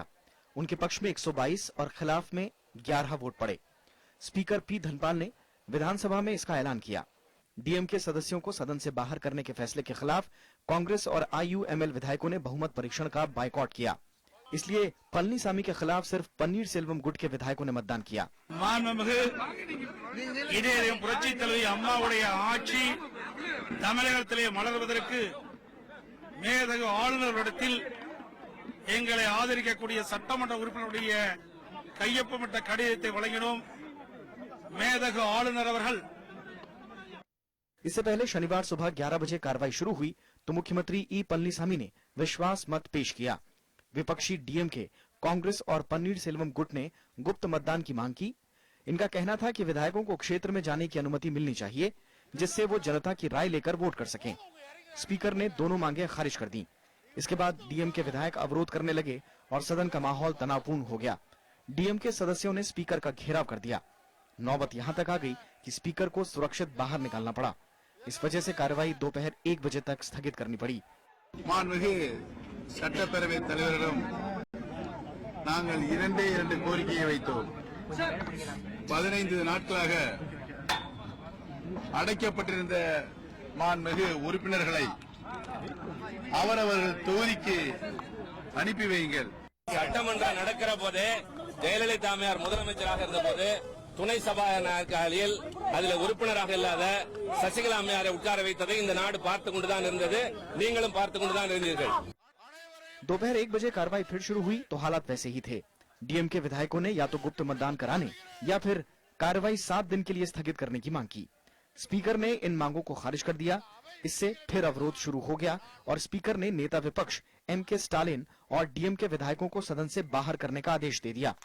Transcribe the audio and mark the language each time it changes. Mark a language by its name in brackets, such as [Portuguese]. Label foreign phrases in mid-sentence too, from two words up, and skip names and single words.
[Hindi] उनके पक्ष में 122 और खिलाफ में 11 वोट पड़े। स्पीकर पी धनपाल ने विधानसभा में इसका ऐलान किया। डीएमके सदस्यों को सदन से बाहर करने के फैसले के खिलाफ कांग्रेस और आईयूएमएल विधायकों ने बहुमत परीक्षण का बायकॉट किया। इसलिए पलनीसामी के खिलाफ सिर्फ पन्नीर सेल्वम गुट के विधायकों ने मतदान किया। [Tamil] புரட்சி தலைவி அம்மாவுடைய ஆட்சி தமிழகத்திலே மலர்வதற்கு மேதகு ஆளுநரிடத்தில் எங்களை ஆதரிக்கக்கூடிய சட்டமன்ற உறுப்பினருடைய கையொப்பமிட்ட கடிதத்தை வழங்கினோம்। மேதகு ஆளுநர் அவர்கள்। [Hindi] इससे पहले शनिवार सुबह 11 बजे कार्रवाई शुरू हुई तो मुख्यमंत्री ई पलनीसामी ने विश्वास मत पेश किया। विपक्षी डीएमके, कांग्रेस और पन्नीर सेल्वम गुट ने गुप्त मतदान की मांग की। इनका कहना था कि विधायकों को क्षेत्र में जाने की अनुमति मिलनी चाहिए, जिससे वो जनता की राय लेकर वोट कर सकें। स्पीकर ने दोनों मांगे खारिज कर दी। इसके बाद डीएमके विधायक अवरोध करने लगे और सदन का माहौल तनावपूर्ण हो गया। डीएमके सदस्यों ने स्पीकर का घेराव कर दिया। नौबत यहां तक आ गई कि स्पीकर को सुरक्षित बाहर निकालना पड़ा। इस वजह से कार्रवाई दोपहर 1 बजे तक स्थगित करनी पड़ी। [Tamil] மாண்புமிகு சட்டப்பேரவை தலைவரிடம் நாங்கள் 2 கோரிக்கையை வைத்தோம்। 15 நாட்களாக அடைக்கப்பட்டிருந்த மாண்புமிகு உறுப்பினர்களை அவரவர்கள் தொகுதிக்கு அனுப்பி வையுங்கள்। சட்டமன்றம் நடக்கிற போது ஜெயலலிதா அம்மையார் முதலமைச்சராக இருந்தபோது துணை சபாநாயகரில் அதில் உறுப்பினராக இல்லாத சசிகலா அம்மையாரை உட்கார வைத்ததை இந்த நாடு பார்த்துக் கொண்டுதான் இருந்தது, நீங்களும் பார்த்துக் கொண்டுதான் இருந்தீர்கள்। [Hindi] दोपहर 1 बजे कार्रवाई फिर शुरू हुई तो हालात वैसे ही थे। डीएमके विधायकों ने या तो गुप्त मतदान कराने या फिर कार्रवाई 7 दिन के लिए स्थगित करने की मांग की। स्पीकर ने इन मांगों को खारिज कर दिया। इससे फिर अवरोध शुरू हो गया और स्पीकर ने नेता विपक्ष एमके स्टालिन और डीएमके विधायकों को सदन से बाहर करने का आदेश दे दिया।